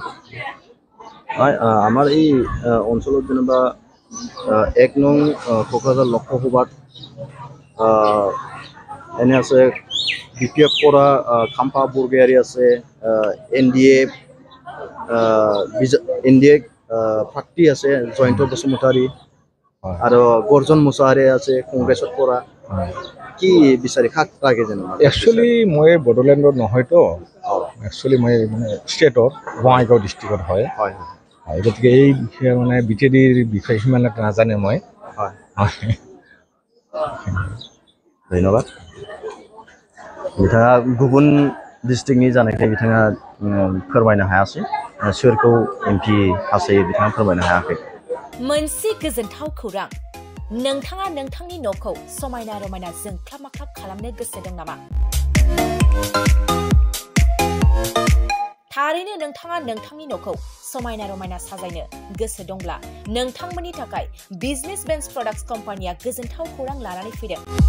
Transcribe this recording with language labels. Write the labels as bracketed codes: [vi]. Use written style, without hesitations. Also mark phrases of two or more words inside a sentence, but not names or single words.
[as] আমাৰ এই অঞ্চলত যেনিবা 1 নং কোকৰাঝাৰ লোকসভাত এনে আছে বিপিএফ পৰা খাম্পা বৰগয়াৰী আছে এনডিএ প্ৰাৰ্থী আছে জয়ন্ত বসুমতাৰী আৰু গৰ্জন মুছাহাৰী আছে কংগ্ৰেছৰ পৰা কি বিচাৰি কাক লাগে জানো একচুৱেলি মই বড়োলেণ্ডত নহয়তো একচুৱেলি মই মানে ষ্টেটৰ বঙাইগাঁও ডিষ্ট্ৰিক্টত হয় গতিকে এই বিষয়ে মানে বিজেডিৰ বিষয়ে সিমান এটা নাজানে মই [brx] ধন্যবাদ बिथाङा गुबुन डिस्ट्रिक्टनि जानायखाय बिथाङा फोरमायनो हायासै सोरखौ एमपि हास्थायो बिथाङा फोरमायनो हायाखै मोनसे गोजोनथाव खौरां नोंथाङा नोंथांनि न'खौ समायना रमायना जोंख्लाब माख्लाब खालामनो गोसो दं नामा थारैनो नोंथाङा नोंथांनि न'खौ समायना रमायना साजायनो गोसो दंब्ला नोंथांमोननि थाखाय बिजनेस बेन्स प्रडाक्ट्स कम्पानिया गोजोनथाव खौरां लानानै फैदों